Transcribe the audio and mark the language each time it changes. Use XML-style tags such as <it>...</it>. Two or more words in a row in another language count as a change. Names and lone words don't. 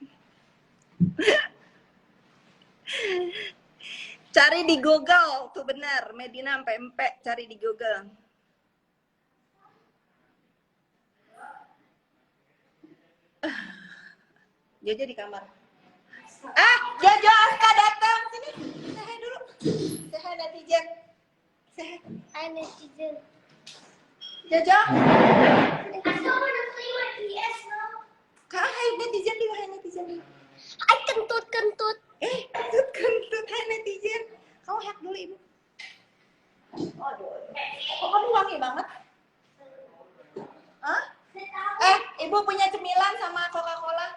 <id>Cari di Google tuh benar, Medina sampai empek, cari di Google. Jojo di kamar. Jojo Aska datang sini. Say dulu.</id> <en>Say netizen. Say Hi netizen. Jojo. I still want to play my PS now.</en> <id>Kak, hai netizen dulu, hai netizen dulu. I kentut. Kentut. Hai netizen. Kamu hack dulu ibu. Aduh. Kok kamu wangi banget? Hah? Ibu punya cemilan sama Coca-Cola.</id>